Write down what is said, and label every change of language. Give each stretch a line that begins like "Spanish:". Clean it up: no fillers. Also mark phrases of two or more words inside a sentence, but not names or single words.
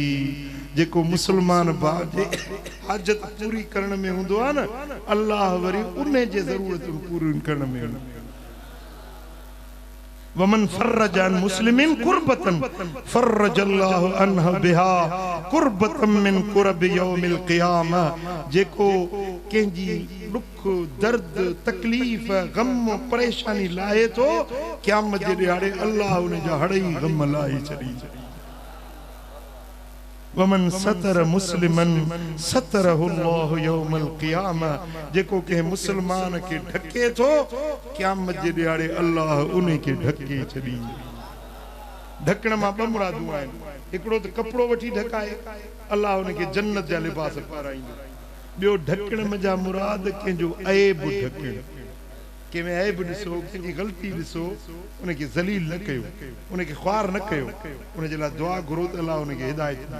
Sindhi: जेको मुसलमान भाउ जे हाजत पूरी करण में हूंदो आहे न, अल्लाह वरी उन जे ज़रूरतूं पूरी करण में हूंदो।
Arabic: ومن فرج عن مسلم كربة فرج الله عنه بها كربة من كرب يوم القيامة.
Sindhi: जेको कंहिंजी दुख दर्द तकलीफ़ गम परेशानी लाहे तो क़यामत जे ॾियारे अल्लाह उन जा हड़ई गम लाहे छॾी।
Arabic: ومن ستر مسلما ستره الله يوم القيامة.
Sindhi: जेको के मुसलमान के ढके तो क़यामत जे ॾियारे अल्लाह उन के ढके छॾी। ढकण मां ॿ मुरादूं आहिनि। हिकिड़ो त कपिड़ो वठी ढकाए, अल्लाह उन के जन्नत जा लिबास पाराईंदो। ॿियो ढकण में जा मुराद कंहिंजो ऐब ढकण। कंहिंमें ऐब ॾिसो, कंहिंजी ग़लती ॾिसो, उनखे ज़लील न कयो, उनखे ख्वार न कयो, उनजे लाइ दुआ घुरो त अल्लाह उनखे हिदायत ॾे।